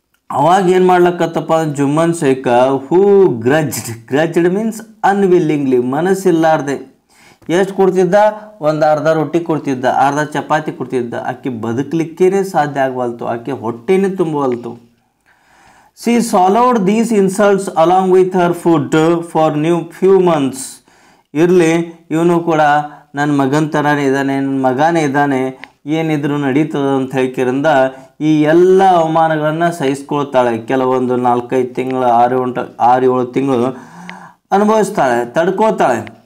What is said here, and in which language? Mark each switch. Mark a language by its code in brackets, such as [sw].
[kn] ಅವಾಗ ಏನು ಮಾಡ್ಲಕ್ಕತ್ತಪ್ಪ ಜುಮ್ಮನ್ ಶೇಖ, [en] who grudged means unwillingly, [kn] ಮನಸ್ಸಿಲ್ಲಾರ್ದೆ. ಎಷ್ಟು ಕೊಡ್ತಿದ್ದ? 1 ಅರ್ಧ ರೊಟ್ಟಿ ಕೊಡ್ತಿದ್ದ, ಅರ್ಧ ಚಪಾತಿ ಕೊಡ್ತಿದ್ದ. ಆಕೆ ಬದುಕಲಿಕ್ಕೇ ಸಾಧ್ಯ ಆಗವಲ್ತು, ಆಕೆ ಹೊಟ್ಟೆನೇ ತುಂಬವಲ್ತು. [en] She swallowed these insults along with her food for few months. [kn] ಇರಲಿ, ಇವನು ಕೂಡ ನನ್ನ ಮಗನ ಥರನೇ ಇದ್ದಾನೆ, ನನ್ನ ಮಗನೇ ಇದ್ದಾನೆ, ಏನಿದ್ರು ನಡೀತದ ಅಂತ ಹೇಳ್ಕಿರಿಂದ ಈ ಎಲ್ಲ ಅವಮಾನಗಳನ್ನು ಸಹಿಸ್ಕೊಳ್ತಾಳೆ. ಕೆಲವೊಂದು 4-5 ತಿಂಗಳು, 6-7 ತಿಂಗಳು ಅನುಭವಿಸ್ತಾಳೆ, ತಡ್ಕೋತಾಳೆ.